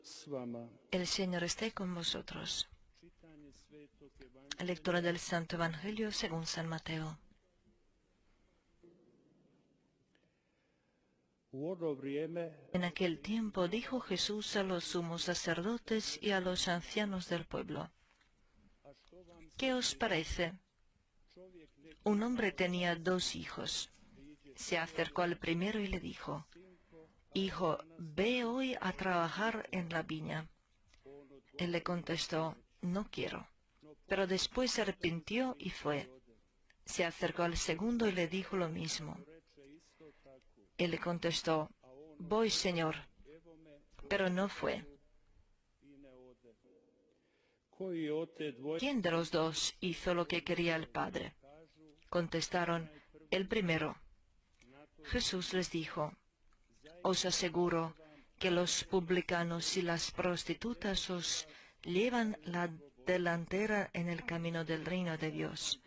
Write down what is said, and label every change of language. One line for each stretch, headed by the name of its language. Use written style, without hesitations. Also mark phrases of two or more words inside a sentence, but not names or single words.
Croatian: s vama.
Spanish: El Señor esté con vosotros. Lectura del Santo Evangelio según San Mateo.
Croatian: U ono vrijeme
Spanish: En aquel tiempo dijo Jesús a los sumos sacerdotes y a los ancianos del pueblo: ¿Qué os parece? Un hombre tenía 2 hijos. Se acercó al primero y le dijo: Hijo, ve hoy a trabajar en la viña. Él le contestó: No quiero. Pero después se arrepintió y fue. Se acercó al segundo y le dijo lo mismo. Él le contestó: Voy, Señor. Pero no fue.
Croatian: koji od te dvoje
Spanish: ¿Quién de los 2 hizo lo que quería el Padre? Contestaron: El primero. Jesús les dijo: Os aseguro que los publicanos y las prostitutas os llevan la delantera en el camino del reino de Dios.